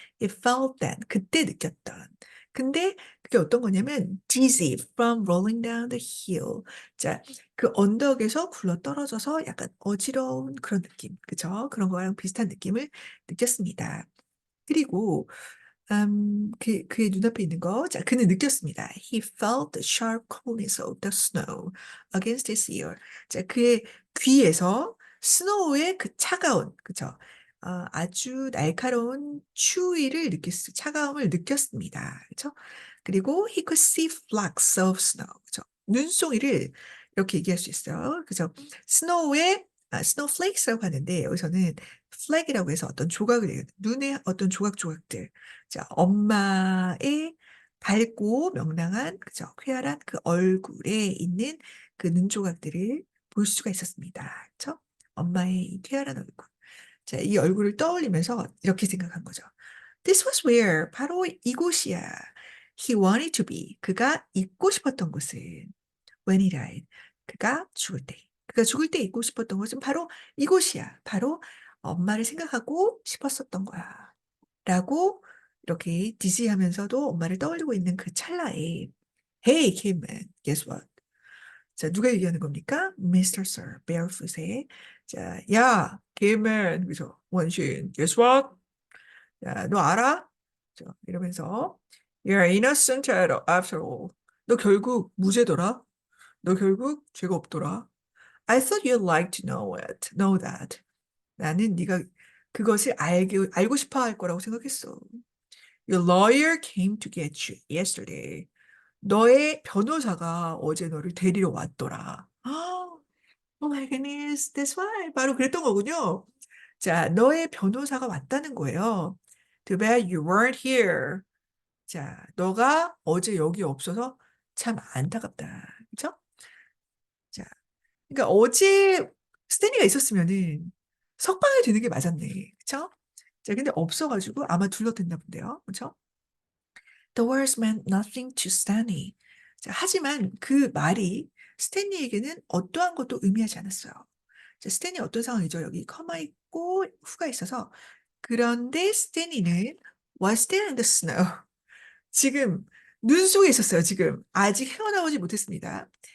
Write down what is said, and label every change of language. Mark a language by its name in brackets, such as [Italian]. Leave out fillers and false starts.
[English] It felt that [Korean] 그때 느꼈던. 근데 그게 어떤 거냐면 [English] dizzy from rolling down the hill. [Korean] 자, 그 언덕에서 굴러 떨어져서 약간 어지러운 그런 느낌. 그죠? 그런 거랑 비슷한 느낌을 느꼈습니다. 그리고 그의 눈앞에 있는 거. 자, 그는 느꼈습니다. [English] He felt the sharp coldness of the snow against his ear. [Korean] 자, 그의 귀에서 스노우의 그 차가운, 그죠? 아주 날카로운 차가움을 느꼈습니다. 그죠? [English] 그리고 he could see flakes of snow. [Korean] 그죠? 눈송이를 이렇게 얘기할 수 있어요. 그죠? snowflakes라고 하는데 여기서는 flag이라고 해서 어떤 조각을 얘기해요. 눈의 어떤 조각들. 자, 엄마의 밝고 명랑한, 그죠? 쾌활한 그 얼굴에 있는 그 눈조각들을 볼 수가 있었습니다. 그죠? 엄마의 이 쾌활한 얼굴. 자, 이 얼굴을 떠올리면서 이렇게 생각한 거죠. [English] This was where, [Korean] 바로 이곳이야. [English] He wanted to be. [Korean] 그가 있고 싶었던 곳은 [English] when he died. [Korean] 그가 죽을 때. 그가 죽을 때 있고 싶었던 곳은 바로 이곳이야. 바로 엄마를 생각하고 싶었었던 거야. 라고 이렇게 디지하면서도 엄마를 떠올리고 있는 그 찰나에 [English] Hey, Kidman, guess what? [Korean] 자, 누가 얘기하는 겁니까? Mr. Sir, Barefoot의 자, 야, Kidman, 그죠? [English] 원신, guess what? [Korean] 야, 너 알아? 이러면서 [English] You're innocent after all. [Korean] 너 결국 무죄더라? 너 결국 죄가 없더라? [English] I thought you'd like to know that. [Korean] 나는 네가 그것을 알고 싶어 할 거라고 생각했어. [English] Your lawyer came to get you yesterday. [Korean] 너의 변호사가 어제 너를 데리러 왔더라. [English] Oh my goodness, that's why. [Korean] 바로 그랬던 거군요. 자, 너의 변호사가 왔다는 거예요. [English] Too bad you weren't here. [Korean] 자, 너가 어제 여기 없어서 참 안타깝다. 그쵸? 자, 그러니까 어제 스탠리가 있었으면은 석방이 되는 게 맞았네. 그쵸? 자, 근데 없어가지고 아마 둘러댔나 본데요. 그쵸? [English] The words meant nothing to Stanley. [Korean] 자, 하지만 그 말이 스탠리에게는 어떠한 것도 의미하지 않았어요. 자, 스탠리 어떤 상황이죠? 여기 커마 있고 후가 있어서 그런데 스탠리는 [English] was there in the snow. [Korean] 지금 눈 속에 있었어요, 지금. 아직 헤어나오지 못했습니다.